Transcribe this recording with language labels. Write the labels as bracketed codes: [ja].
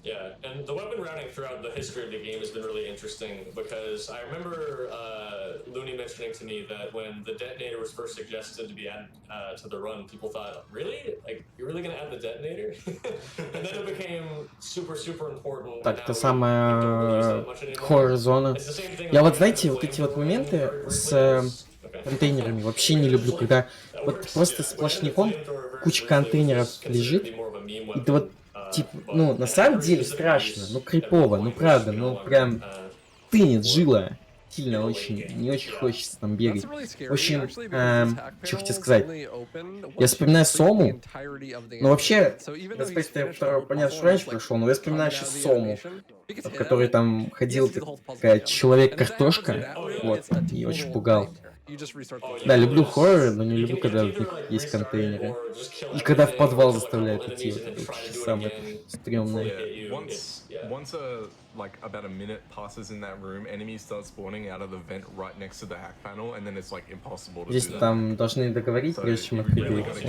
[en] Yeah, and the weapon routing throughout the history of the game has been really interesting because I remember Looney mentioning to me that when the detonator was first suggested to be added to the run, people thought, really? Like, you're really gonna add the detonator? And then it became super important. [ru] Так, это самая хоррор-зона. Я вот, знаете, вот эти вот моменты с контейнерами вообще не люблю, когда вот просто сплошняком куча контейнеров лежит, и ты вот, типа, ну, на самом деле страшно, ну, крипово, ну, правда, ну, прям тынет жила. Сильно очень, не очень хочется там бегать. В общем, что хотел сказать. Я вспоминаю Сому. Ну, вообще, Dead Space 2, понятно, что раньше прошел, но я вспоминаю сейчас Сому, в которой там ходил такая человек-картошка, вот, и очень пугал. Да, люблю хорроры, но не люблю, когда в них есть контейнеры. И когда в подвал заставляют идти, вот это вообще самое стрёмное. [en] Once like about a minute passes in that room, enemies start spawning out of the vent right next to the hack panel, and then it's like impossible to [ru] Здесь [en] do that. [ru] там должны договорить, прежде чем открыть дверь.